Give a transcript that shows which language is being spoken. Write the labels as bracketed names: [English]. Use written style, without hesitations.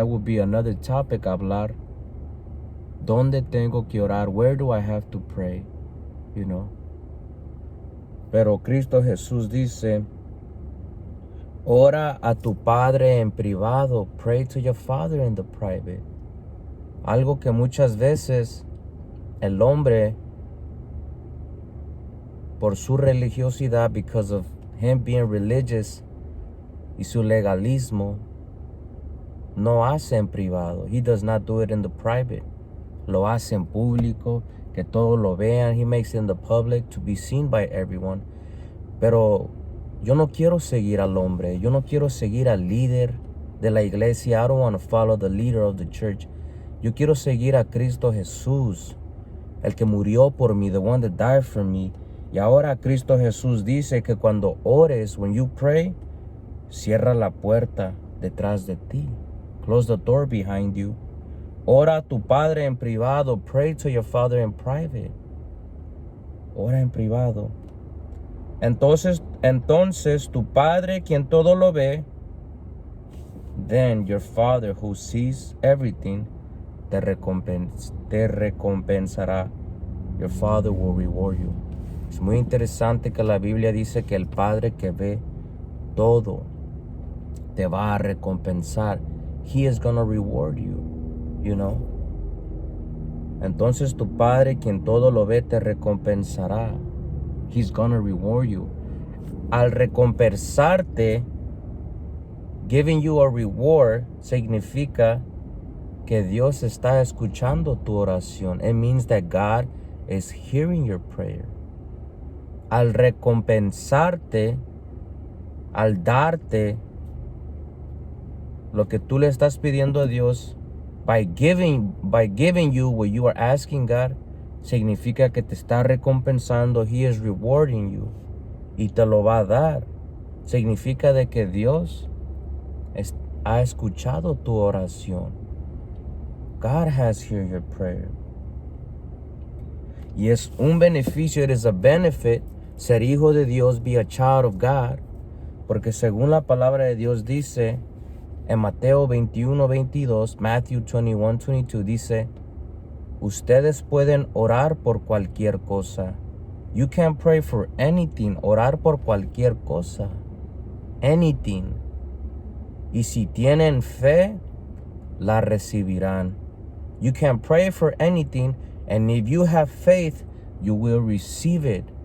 [English] It would be another topic, hablar. [Spanish] ¿Dónde tengo que orar? [English] Where do I have to pray? You know. [Spanish] Pero Cristo Jesús dice, ora a tu Padre en privado. [English] Pray to your Father in the private. [Spanish] Algo que muchas veces el hombre, por su religiosidad, [English] because of him being religious [Spanish] y su legalismo, no hace en privado. [English] He does not do it in the private. [Spanish] Lo hace en público, que todos lo vean. [English] He makes it in the public to be seen by everyone. [Spanish] Pero yo no quiero seguir al hombre. Yo no quiero seguir al líder de la iglesia. [English] I don't want to follow the leader of the church. [Spanish] Yo quiero seguir a Cristo Jesús, el que murió por mí, [English] the one that died for me. [Spanish] Y ahora Cristo Jesús dice que cuando ores, [English] when you pray, [Spanish] cierra la puerta detrás de ti. [English] Close the door behind you. [Spanish] Ora a tu Padre en privado. [English] Pray to your Father in private. [Spanish] Ora en privado. Entonces tu Padre, quien todo lo ve, [English] then your Father who sees everything, [Spanish] te recompensará. [English] Your Father will reward you. [Spanish] Es muy interesante que la Biblia dice que el Padre que ve todo te va a recompensar. [English] He is going to reward you, you know. [Spanish] Entonces tu Padre, quien todo lo ve, te recompensará. [English] He's going to reward you. [Spanish] Al recompensarte, [English] giving you a reward, [Spanish] significa que Dios está escuchando tu oración. [English] It means that God is hearing your prayer. [Spanish] Al recompensarte, al darte lo que tú le estás pidiendo a Dios, [English] by giving you what you are asking God, [Spanish] significa que te está recompensando. [English] He is rewarding you. [Spanish] Y te lo va a dar. Significa de que Dios ha escuchado tu oración. [English] God has heard your prayer. [Spanish] Y es un beneficio, [English] it is a benefit, [Spanish] ser hijo de Dios, [English] be a child of God, [Spanish] porque según la palabra de Dios dice, en Mateo 21:22, Matthew 21:22 dice, ustedes pueden orar por cualquier cosa. [English] You can pray for anything, [Spanish] orar por cualquier cosa. [English] Anything. [Spanish] Y si tienen fe, la recibirán. [English] You can pray for anything, and if you have faith, you will receive it.